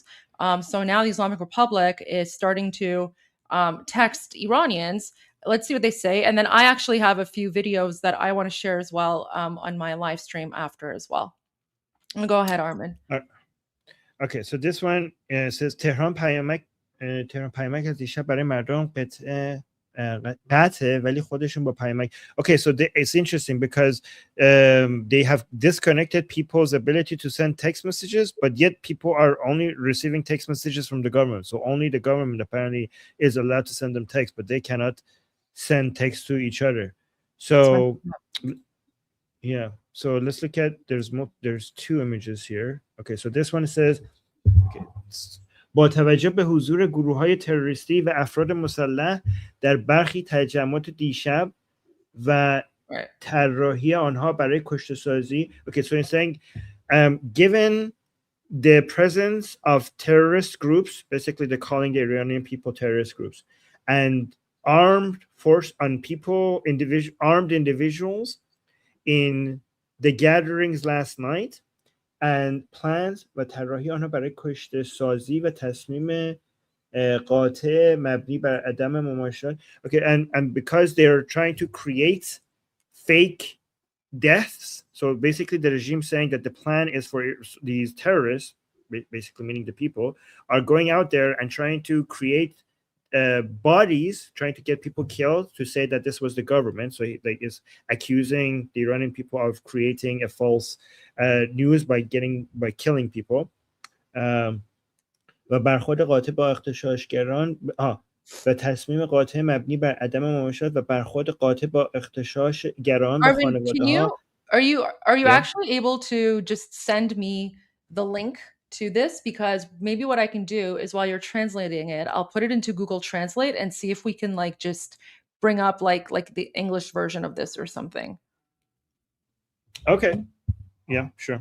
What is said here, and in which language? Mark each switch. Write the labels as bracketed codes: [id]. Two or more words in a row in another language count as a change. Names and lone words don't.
[en] So now the Islamic Republic is starting to text Iranians. Let's see what they say. And then I actually have a few videos that I want to share as well on my live stream after as well. Go ahead, Armin. Okay, so this one says [fa] تهران پیامک از دیشب برای مردم قطعه ولی خودشون با پیامک. [en] Okay, so it's interesting because they have disconnected people's ability to send text messages, but yet people are only receiving text messages from the government. So only the government apparently is allowed to send them text, but they cannot send text to each other. So yeah, So let's look at there's two images here. Okay, so this one says okay, [fa] با توجه به حضور گروه‌های تروریستی و افراد مسلح در برخی تجمعات دیشب و طراحی آنها برای کشته‌سازی. [en] Okay, so it's saying given the presence of terrorist groups, basically they're calling the Iranian people terrorist groups, and armed force on people, armed individuals in the gatherings last night, and plans [fa] و طراحی آنها برای کشته سازی و تصمیم قاطع مبنی بر عدم مماشات. [en] Okay, and because they're trying to create fake deaths, so basically the regime saying that the plan is for these terrorists, basically meaning the people, are going out there and trying to create bodies, trying to get people killed to say that this was the government. So he is accusing the Iranian people of creating a false news by killing people. [fa] و برخورد قاطع با اغتشاشگران و تصمیم قاطع مبنی بر عدم مماشات و برخورد قاطع با اغتشاشگران و خانواده‌ها. [en] Are you actually able to just send me the link to this? Because maybe what I can do is while you're translating it, I'll put it into Google Translate and see if we can like just bring up like the English version of this or something. Okay. Yeah, sure.